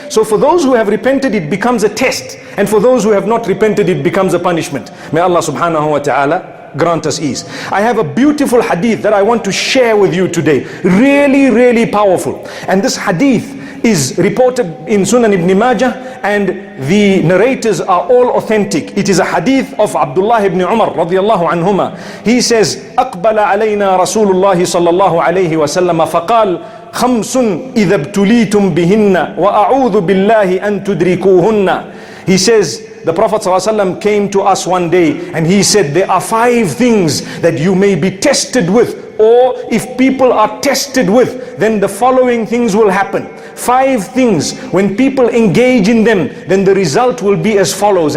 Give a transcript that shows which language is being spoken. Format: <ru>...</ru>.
<en>So for those who have repented, it becomes a test. And for those who have not repented, it becomes a punishment. May Allah subhanahu wa ta'ala grant us ease. I have a beautiful hadith that I want to share with you today. Really, really powerful. And this hadith is reported in Sunan Ibn Majah, and the narrators are all authentic. It is a hadith of Abdullah ibn Umar radiyallahu anhuma. He says,</en> <ar>أقبل علينا رسول الله صلى الله عليه وسلم فقال خمس إذا ابتليتم بهن وأعوذ بالله أن تدركوهن.</ar> <en>He says, the Prophet ﷺ came to us one day and he said, there are 5 things that you may be tested with, or if people are tested with, then the following things will happen. 5 things, when people engage in them, then the result will be as follows.</en>